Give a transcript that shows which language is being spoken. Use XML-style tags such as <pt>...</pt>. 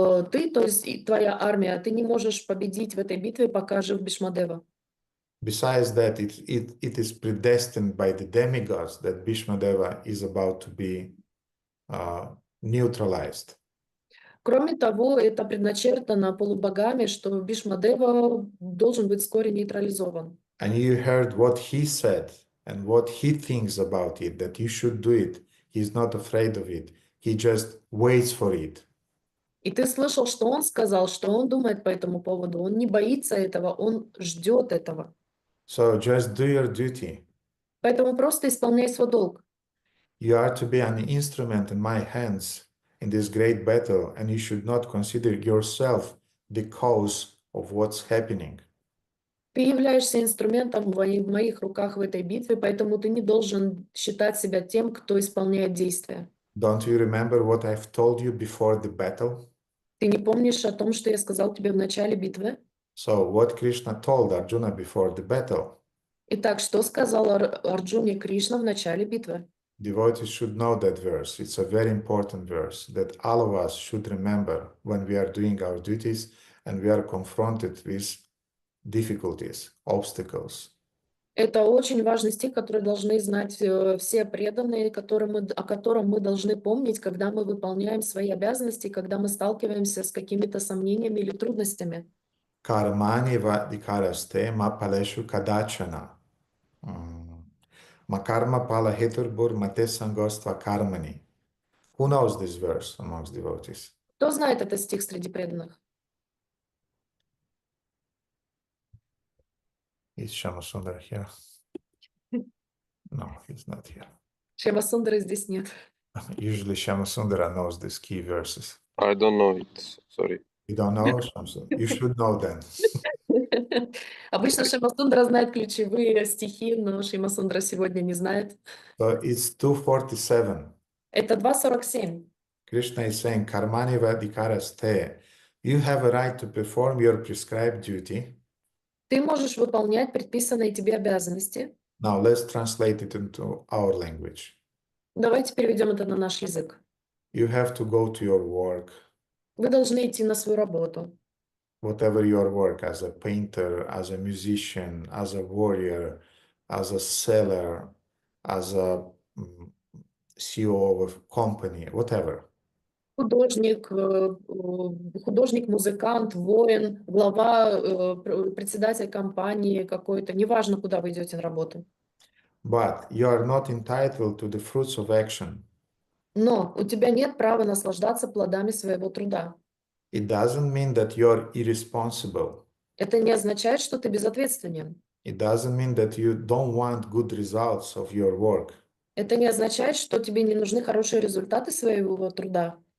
<ru>Ты, то есть и твоя армия, ты не можешь победить в этой битве, пока жив Бхишмадева.</ru> <en>Besides that, it is predestined by the demigods that Bhishmadeva is about to be neutralized.</en> <ru>Кроме того, это предначертано полубогами, что Бхишмадева должен быть вскоре нейтрализован.</ru> <en>And you heard what he said and what he thinks about it, that you should do it. He's not afraid of it. He just waits for it.</en> <ru>И ты слышал, что он сказал, что он думает по этому поводу. Он не боится этого, он ждет этого.</ru> <en>So just do your duty.</en> <ru>Поэтому просто исполняй свой долг.</ru> <en>You are to be an instrument in my hands in this great battle, and you should not consider yourself the cause of what's happening.</en> <ru>Ты являешься инструментом в моих руках в этой битве, поэтому ты не должен считать себя тем, кто исполняет действия.</ru> <en>Don't you remember what I've told you before the battle?</en> <ru>Ты не помнишь о том, что я сказал тебе в начале битвы?</ru> <en>So what Krishna told Arjuna before the battle?</en> <ru>Итак, что сказал Арджуне Кришна в начале битвы?</ru> <en>Devotees should know that verse. It's a very important verse that all of us should remember when we are doing our duties and we are confronted with difficulties, obstacles.</en> <ru>Это очень важный стих, который должны знать все преданные, о котором мы должны помнить, когда мы выполняем свои обязанности, когда мы сталкиваемся с какими-то сомнениями или трудностями.</ru> <sa>Karmani vadikaraste ma paleshu kadachana. Makarma pala heturbur mate sangostva karmani.</sa> <en>Who knows this verse amongst devotees?</en> <ru>Кто знает этот стих среди преданных?</ru> <en>Is Shamasundar here? No, he's not here.</en> <ru>Шьямасундары здесь нет.</ru> <en>Usually Shamasundara knows these key verses. I don't know it. Sorry. You don't know Shamasundara? You should know then.</en> <ru>Обычно Шимасундра знает ключевые стихи, но Шимасундра сегодня не знает.</ru> <en>So it's 247.</en> <ru>Это 2.47.</ru> <en>Krishna is saying,</en> <sa>Karmani vadikaraste.</sa> <en>You have a right to perform your prescribed duty.</en> <ru>Ты можешь выполнять предписанные тебе обязанности.</ru> <en>Now let's translate it into our language.</en> <ru>Давайте переведем это на наш язык.</ru> <en>You have to go to your work, Вы должны идти на свою работу. whatever your work, as a painter, as a musician, as a warrior, as a seller, as a CEO of a company, whatever.</en> <ru>Художник, художник, музыкант, воин, глава, председатель компании какой-то. Неважно, куда вы идете на работу.</ru> <en>But you are not entitled to the fruits of action.</en> <ru>Но у тебя нет права наслаждаться плодами своего труда.</ru> <en>It doesn't mean that you're irresponsible.</en> <ru>Это не означает, что ты безответственен.</ru> <en>It doesn't mean that you don't want good results of your work.</en> <ru>Это не означает, что тебе не нужны хорошие результаты своего труда.</ru>